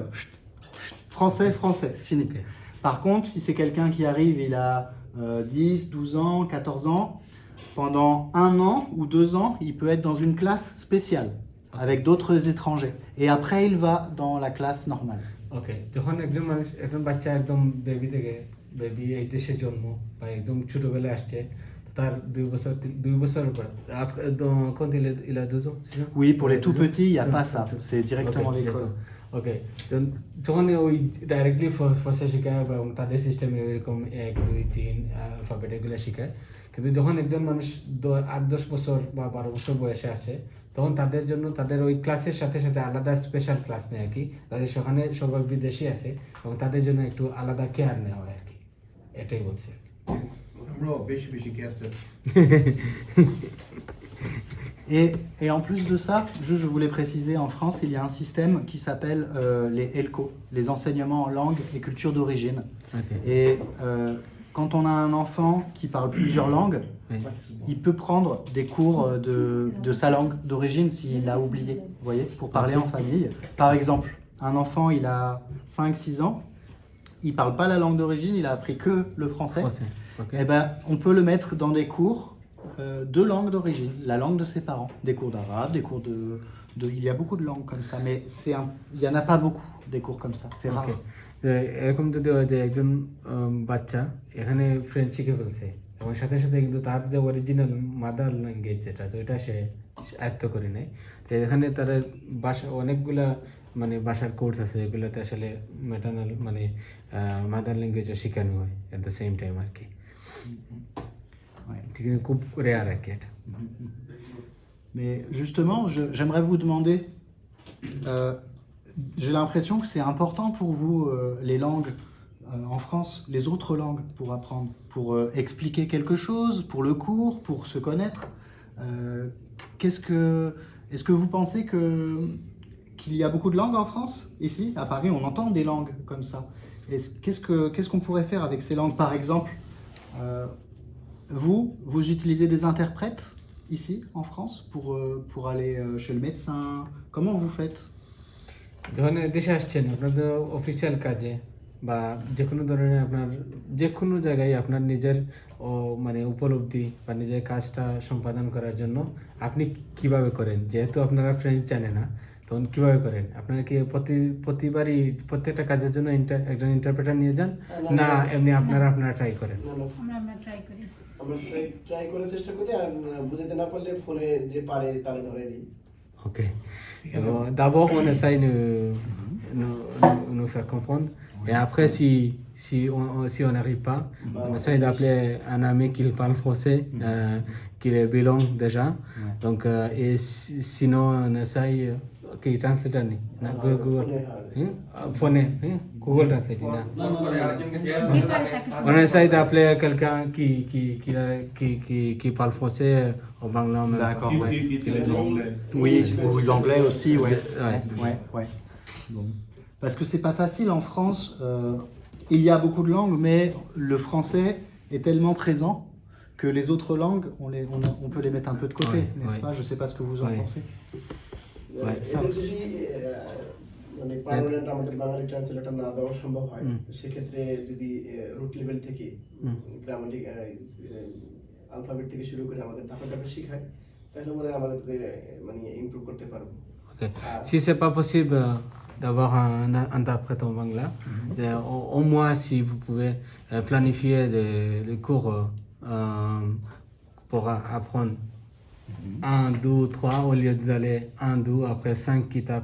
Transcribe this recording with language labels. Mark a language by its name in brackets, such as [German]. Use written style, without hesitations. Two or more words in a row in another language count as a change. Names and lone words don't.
[French] Français, fini. Ok. Par contre, si c'est quelqu'un qui arrive, il a 10, 12 ans, 14 ans, pendant 1 an ou 2 ans, il peut être dans une classe spéciale avec d'autres étrangers. Et après, il va dans la classe normale. [Bangla] ওকে যখন একজন বাচ্চা একদম বেবি এই দেশে জন্ম বা একদম ছোটবেলায় আসছে তার 2 বছরের পর [French] quand il a 2 ans c'est ça? Oui, pour les tout petits, il n'y a pas ça. C'est directement l'école. [Bangla] ওকে যখন ওই ডাইরেক্টলি ফসে শেখায় এবং তাদের সিস্টেমে এরকম 1 2 3 অ্যালফাবেট এগুলো শেখায় কিন্তু যখন একজন মানুষ 8-10 বছর বা 12 বছর বয়সে আসে তখন তাদের জন্য তাদের ওই ক্লাসের সাথে সাথে আলাদা [English] special class [Bangla] নেয় আর কি তাদের সেখানে সবাই বিদেশি আছে এবং তাদের জন্য একটু আলাদা কেয়ার নেওয়া হয় আর কি এটাই বলছে আমরাও বেশি বেশি কেয়ার চাচ্ছি [French] Et en plus de ça, je voulais préciser, en France, il y a un système qui s'appelle les ELCO, les enseignements en langue et culture d'origine. Okay. Et quand on a un enfant qui parle plusieurs langues, Oui. il peut prendre des cours de sa langue d'origine s'il l'a oublié, vous voyez, pour parler en famille. Par exemple, un enfant, il a 5-6 ans, il parle pas la langue d'origine, il a appris que le français. Ok. Eh ben, on peut le mettre dans des cours de langue d'origine, la langue de ses parents, des cours d'arabe, des cours il y a beaucoup de langues comme ça, mais il y en a pas beaucoup des cours comme ça, c'est rare. [Bangla] এরকম যদি হয় যে একজন বাচ্চা এখানে ফ্রেঞ্চ শিখে ফেলছে এবং সাথে সাথে কিন্তু তার যে [English] original mother language [Bangla] যেটা তো এটা সে আয়ত্ত করে নেয় তো এখানে তার ভাষা অনেকগুলা মানে ভাষার কোর্স আছে এগুলোতে আসলে ম্যাটার্নাল মানে [English] mother language [Bangla] শেখানো হয় [English] at the same time [Bangla] আর কি [French] Ouais. [Bangla] ঠিক আছে খুব রেয়ার আর কি এটা [French] Mais justement, j'aimerais vous demander, j'ai l'impression que c'est important pour vous les langues en France, les autres langues pour apprendre, pour expliquer quelque chose, pour le cours, pour se connaître. Est-ce que vous pensez qu'il y a beaucoup de langues en France? Ici, à Paris, on entend des langues comme ça. Qu'est-ce qu'on pourrait faire avec ces langues? Par exemple, vous utilisez des interprètes ici en France pour aller chez le médecin. Comment vous faites? [Bangla] যখন দেশে আসছেন আপনাদের অফিসিয়াল কাজে বা যে কোনো ধরনের আপনার যে কোনো জায়গায় আপনার নিজের মানে উপলব্ধি বা নিজের কাজটা সম্পাদন করার জন্য আপনি কিভাবে করেন যেহেতু আপনারা ফ্রেঞ্চ জানে না তখন কিভাবে করেন আপনারা কি প্রতিবারই প্রত্যেকটা কাজের জন্য একজন ইন্টারপ্রেটার নিয়ে যান না এমনি আপনারা ট্রাই করেন আমরা ট্রাই করি আমরা ট্রাই করে চেষ্টা করি আর বুঝাতে না পারলে ফোনে যে পারে তারে ধরে দিই [French] Ok. D'abord, on essaye de nous faire comprendre. Et après, si on n'arrive pas, on essaye d'appeler un ami qui parle français, qui est bilingue déjà. Donc, et sinon, on essaye. [Bangla] ওকে, ট্রান্সলেটর নি। না গুগল। ফোন. Google Translate. Na. [French] On essaye d'appeler quelqu'un qui parle français au Bangla. D'accord, ouais. utilisons l'anglais. Oui, ou l'anglais aussi, ouais. Ouais. Bon. Parce que c'est pas facile en France. Il y a beaucoup de langues, mais le français est tellement présent que les autres langues, on peut les mettre un peu de côté, Ouais, n'est-ce ouais. pas? Je sais pas ce que vous en Ouais. pensez. [Bangla] এদের যদি মানে পার্মানেন্ট আমাদের বাঙালি ট্রান্সলেটর না দেওয়া সম্ভব হয় তো সেক্ষেত্রে যদি [English] root level [Bangla] থেকে [English] grammatic alphabet [Bangla] থেকে শুরু করে আমাদের ধাপে ধাপে শেখায় তাহলে মনে হয় আমাদের মানে ইমপ্রুভ করতে পারবো [French] Okay. Si c'est pas possible d'avoir un interprète en Bangla, au moins si vous pouvez planifier des cours pour apprendre 1, 2, 3 au lieu d'aller 1, 2, après 5 kitab.